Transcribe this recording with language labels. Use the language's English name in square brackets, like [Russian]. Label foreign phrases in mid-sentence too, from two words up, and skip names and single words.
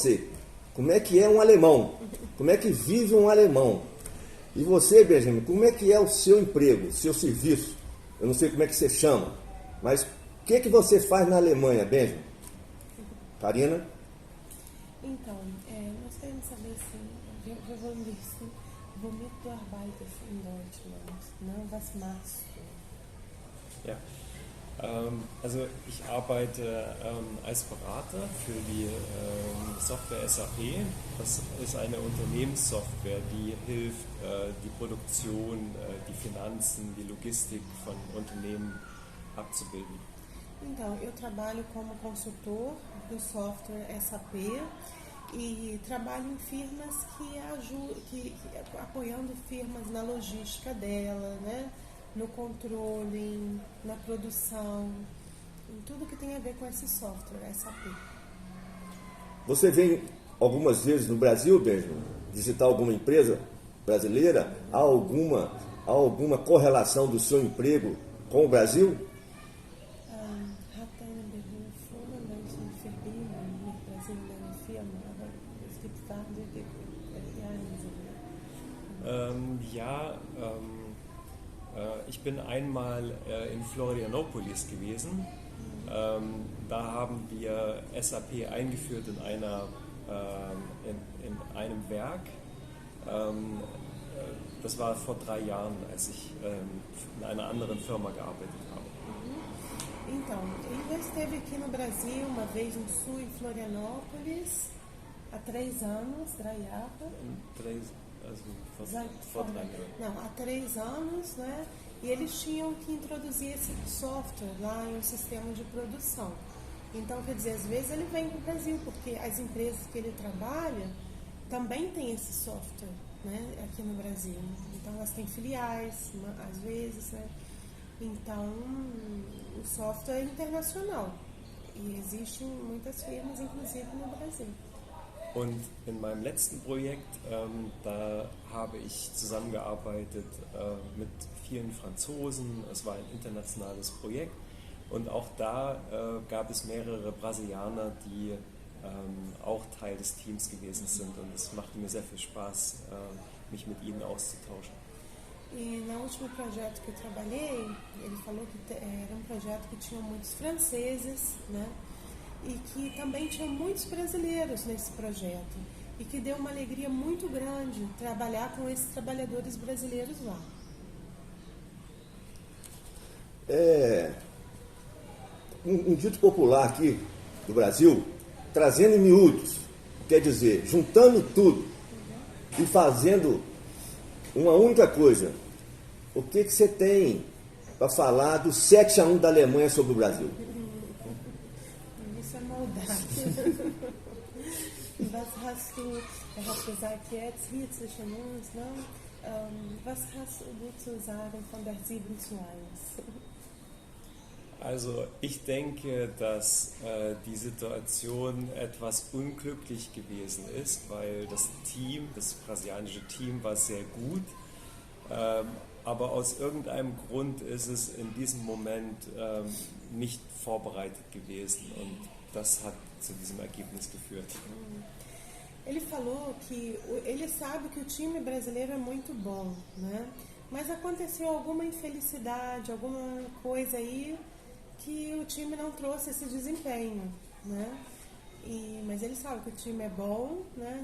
[Portuguese] Como é que é um alemão? como é que vive um alemão. E você, Benjamin, como é que é o seu emprego, seu serviço? Eu não sei como é que você chama, mas o que você faz na Alemanha, Benjamin? Karina? Então, nós queremos saber assim, [German] wir wollen wissen, womit du arbeitest in Deutschland, ne? Was machst du? Ja, also ich arbeite als Berater für die Software SAP. Das ist eine Unternehmenssoftware, die hilft, die Produktion, die Finanzen, die Logistik von Unternehmen abzubilden. [Portuguese] Então, eu trabalho como consultor do software SAP e trabalho em firmas que apoiando firmas na logística dela, né? No controle, na produção, em tudo que tem a ver com esse software SAP. Você vem algumas vezes no Brasil, Benjamin, visitar alguma empresa brasileira? Há alguma correlação do seu emprego com o Brasil? [German] Hat deine Berufung in welchen Verbindungen mit Brasilien deine Firma? Aber es gibt Fragen, ich bin einmal in Florianópolis gewesen. Da haben wir SAP eingeführt in einem Werk. Das war vor 3 Jahren, als ich in einer anderen Firma gearbeitet habe. [Portuguese] Então, ele já esteve aqui no Brasil, uma vez no Sul, em Florianópolis, há 3 anos, 3 Jahre. [German] Vor 3 Jahren. [Portuguese] Não, há 3 anos, né? E eles tinham que introduzir esse software lá em um sistema de produção. Então, quer dizer, às vezes ele vem para o Brasil, porque as empresas que ele trabalha também têm esse software, né? Aqui no Brasil. Então, elas têm filiais, às vezes, né? Então, o software é internacional. E existem muitas firmas, inclusive no Brasil. [German] Und in meinem letzten Projekt, da habe ich zusammengearbeitet mit vielen Franzosen. Es war ein internationales Projekt und auch da gab es mehrere Brasilianer, die auch Teil des Teams gewesen sind und es machte mir sehr viel Spaß, mich mit ihnen auszutauschen. [Portuguese] E no último projeto que eu trabalhei, ele falou que era um projeto que tinha muitos franceses, né? E que também tinha muitos brasileiros nesse projeto. E que deu uma alegria muito grande trabalhar com esses trabalhadores brasileiros lá. Um dito popular aqui do Brasil, trazendo em miúdos, quer dizer, juntando tudo e fazendo uma única coisa. O que você tem para falar do 7-1 da Alemanha sobre o Brasil? Isso é maldade. [German] Was hast du, hat gesagt, jetzt hier zwischen uns, ne? Was hast du zu sagen von der 7:1? Also ich denke, dass die Situation etwas unglücklich gewesen ist, weil das brasilianische Team war sehr gut, aber aus irgendeinem Grund ist es in diesem Moment nicht vorbereitet gewesen und das hat zu diesem Ergebnis geführt. [Portuguese] Ele falou que ele sabe que o time brasileiro é muito bom, né? Mas aconteceu alguma infelicidade, alguma coisa aí que o time não trouxe esse desempenho, né? Mas ele sabe que o time é bom, né?